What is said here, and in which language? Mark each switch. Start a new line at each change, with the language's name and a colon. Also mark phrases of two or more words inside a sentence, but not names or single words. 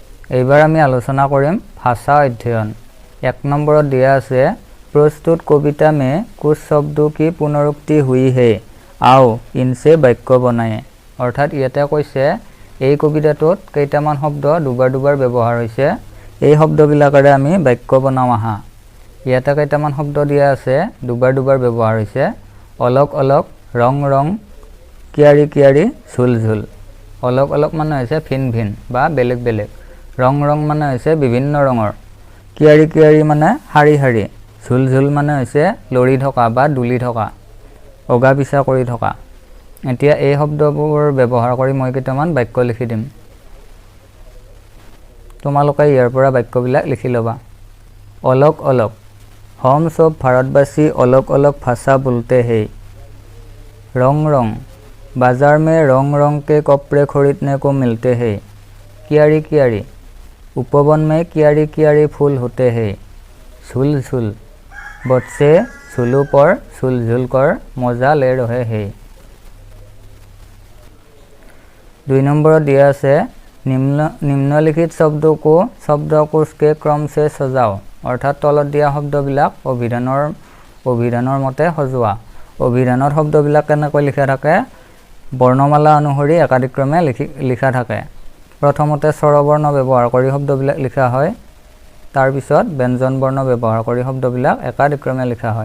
Assamese: এইবাৰ আমি আলোচনা কৰিম ভাষা অধ্যয়ন।
Hindi: 1
Assamese: নম্বৰত দিয়া আছে
Hindi: प्रस्तुत कविता में कुछ शब्दों की पुनरुक्ति हुई है, आओ इनसे वाक्य बनाए।
Assamese: अर्थात इयाते কৈছে এই কবিতাটোত কেইটামান শব্দ দুবাৰ ব্যৱহাৰ হৈছে, এই শব্দবিলাকৰে আমি বাক্য বনাও আহা। ইয়াতে কেইটামান শব্দ দিয়া আছে দুবাৰ ব্যৱহাৰ হৈছে,
Hindi: अलग अलग, रंग रंग, क्यारी क्यारी, झूल झूल। अलग अलग
Assamese: মানে হৈছে ভিন ভিন বা বেলেগ বেলেগ,
Hindi: रंग रंग
Assamese: মানে হৈছে বিভিন্ন ৰঙৰ,
Hindi: क्यारी क्यारी
Assamese: মানে শাৰী শাৰী,
Hindi: झूल झूल
Assamese: মানে হৈছে লৰি থকা বা দুলি থকা, অগা পিছা কৰি থকা। এতিয়া এই শব্দবোৰ ব্যৱহাৰ কৰি মই কেইটামান বাক্য লিখি দিম, তোমালোকে ইয়াৰ পৰা বাক্যবিলাক লিখি ল'বা।
Hindi: अलग अलग, हम सब भारतवासी अलग अलग भाषा बोलते हैं। रंग रंग, बाजार में रंग रंग के कपड़े खरीदने को मिलते हैं। कियारी कियारी, उपवन में कियारी कियारी फूल होते हैं। झूल झूल, बच्चे झूलों पर झूल झूल कर मजा ले रहे हैं। 2 नंबर दिया से निम्नलिखित शब्दों को शब्दकोश के क्रम से सजाओ।
Assamese: अर्थात तলত দিয়া শব্দবিলাক অভিধানৰ মতে সজোৱা। অভিধানৰ শব্দবিলাক কেনেকৈ লিখা থাকে, বৰ্ণমালা অনুসৰি একাধিক্ৰমে লিখা থাকে। প্ৰথমতে স্বৰবৰ্ণ ব্যৱহাৰ কৰি শব্দবিলাক লিখা হয়, তাৰ পিছত ব্যঞ্জন বৰ্ণ ব্যৱহাৰ কৰি শব্দবিলাক একাধিক্ৰমে লিখা হয়।